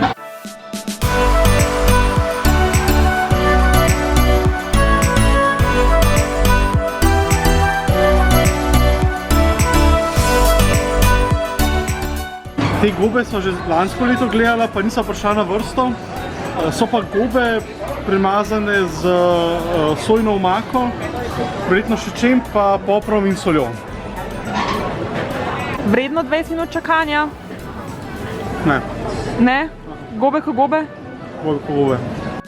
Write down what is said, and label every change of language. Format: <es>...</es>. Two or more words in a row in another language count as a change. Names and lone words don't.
<sl>Te gobe sva že lansko leto gledala, pa nisva prišla na vrsto. So pa gobe premazane z sojno omako, verjetno še čem, pa poprom in soljo. Vredno 20 minut čakanja? Ne. Ne? Gobe ko gobe? Gobe ko gobe.</sl>